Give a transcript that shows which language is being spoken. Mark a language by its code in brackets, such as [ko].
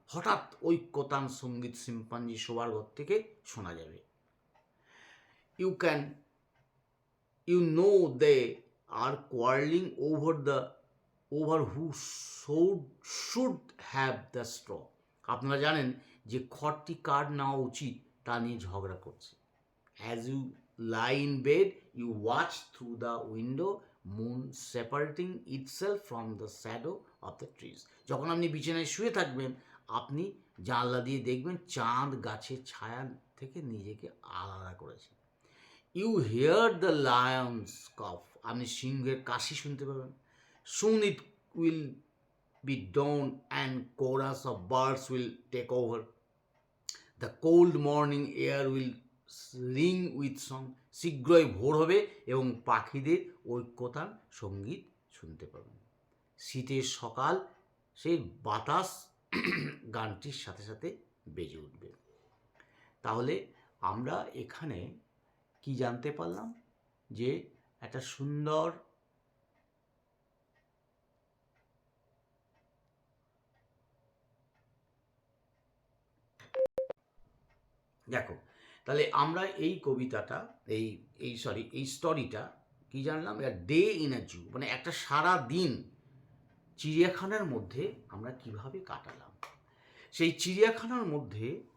[bn] হঠাৎ ঐক্যতান সঙ্গীত চিম্পাঞ্জি শোবার ঘর থেকে শোনা যাবে। [en] You know they are quarreling over who should have the straw. [bn] আপনারা জানেন যে খড়টি কার নেওয়া উচিত তা নিয়ে ঝগড়া করছে। [en] As you lie in bed, you watch through the window, moon separating itself from the shadow of the trees. [bn] যখন আপনি বিছানায় শুয়ে থাকবেন আপনি জানলা দিয়ে দেখবেন চাঁদ গাছের ছায়া থেকে নিজেকে আলাদা করেছে। [en] You hear the lion's cough. [bn] আপনি সিংহের কাশি শুনতে পাবেন। [en] Soon it will be dawn and chorus of birds will take over. The cold morning air will ring with song. [bn] শীঘ্রই ভোর হবে এবং পাখিদের ঐক্যতান সঙ্গীত শুনতে পাবেন। শীতের সকাল সেই বাতাস গানটির সাথে সাথে বেজে উঠবে। তাহলে আমরা এখানে কি জানতে পারলাম যে একটা সুন্দর দেখো তাহলে আমরা এই কবিতাটা এই স্টোরিটা কি জানলাম, ডে ইন আ জু মানে একটা সারা দিন চিড়িয়াখানার মধ্যে আমরা কিভাবে কাটালাম। সেই চিড়িয়াখানার মধ্যে